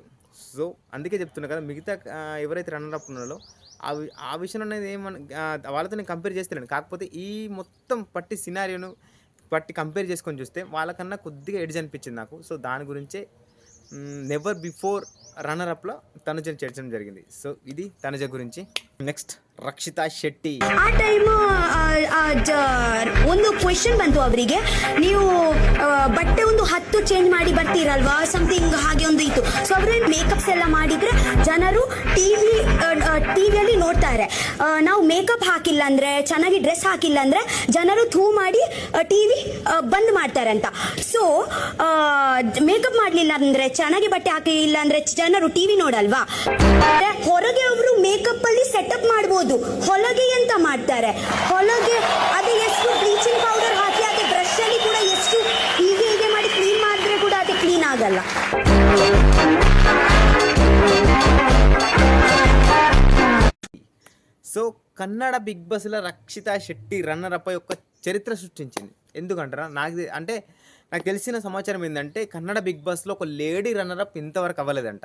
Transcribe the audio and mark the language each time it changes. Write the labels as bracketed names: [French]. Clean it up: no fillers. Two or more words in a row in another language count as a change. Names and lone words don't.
[Telugu] సో అందుకే చెప్తున్నా కదా, మిగతా ఎవరైతే రన్నర్అప్ ఉన్నారో ఆ విషయం అనేది వాళ్ళతో నేను కంపేర్ చేస్తలేను. కాకపోతే ఈ మొత్తం సినారియోను కంపేర్ చేసుకొని చూస్తే వాళ్ళకన్నా కొద్దిగా ఎడ్జ్ అనిపించింది నాకు. సో దాని గురించే [English] never before [Telugu] రన్నర్అప్లో తనుజని చేర్చడం జరిగింది. సో ఇది తనుజ గురించి. నెక్స్ట్ ರಕ್ಷಿತಾ ಶೆಟ್ಟಿ. [Kannada] ಆ ಟೈಮು ಒಂದು ಕ್ವೆಶ್ಚನ್ ಬಂತು ಅವರಿಗೆ, ನೀವು ಬಟ್ಟೆ ಒಂದು 10 ಚೇಂಜ್ ಮಾಡಿ ಬರ್ತೀರಲ್ವಾ, ಸಮಥಿಂಗ್ ಹಾಗೆ ಒಂದು ಇತ್ತು. ಸೊ ಅವರು ಮೇಕಪ್ಸ್ ಎಲ್ಲ ಮಾಡಿದ್ರೆ ಜನರು ಟಿವಿಯಲ್ಲಿ ನೋಡ್ತಾರೆ. ನಾವು ಮೇಕಪ್ ಹಾಕಿಲ್ಲ ಅಂದ್ರೆ, ಚೆನ್ನಾಗಿ ಡ್ರೆಸ್ ಹಾಕಿಲ್ಲ ಅಂದ್ರೆ ಜನರು ಥೂ ಮಾಡಿ ಟಿವಿ ಬಂದ್ ಮಾಡ್ತಾರೆ ಅಂತ. ಸೊ ಮೇಕಪ್ ಮಾಡ್ಲಿಲ್ಲ ಅಂದ್ರೆ, ಚೆನ್ನಾಗಿ ಬಟ್ಟೆ ಹಾಕಿಲ್ಲ ಅಂದ್ರೆ ಜನರು ಟಿವಿ ನೋಡಲ್ವಾ. ಹೊರಗೆ ಅವರು ಮೇಕಪ್ ಅಲ್ಲಿ ಸೆಟಪ್ ಮಾಡಬಹುದು, ಹೊಲಗೆ ಎಂತ ಮಾಡ್ತಾರೆ, ಹೊಲಗೆ ಅದೇ ಎಷ್ಟು [English] bleaching powder [Kannada] ಹಾಕಿ ಅದೇ ಬ್ರಷ್ ಅಲ್ಲಿ ಕೂಡ ಎಷ್ಟು ಹೀಗೆ ಮಾಡಿ ಕ್ಲೀನ್ ಮಾಡಿದ್ರೆ ಕೂಡ ಅದೇ ಕ್ಲೀನ್ ಆಗಲ್ಲ. [Telugu] సో కన్నడ బిగ్ బాస్లో రక్షితా శెట్టి రన్నర్అప్ యొక్క చరిత్ర సృష్టించింది. ఎందుకంటారా, నాకు తెలిసిన సమాచారం ఏంటంటే కన్నడ బిగ్ బాస్లో ఒక లేడీ రన్నర్అప్ ఇంతవరకు అవ్వలేదంట.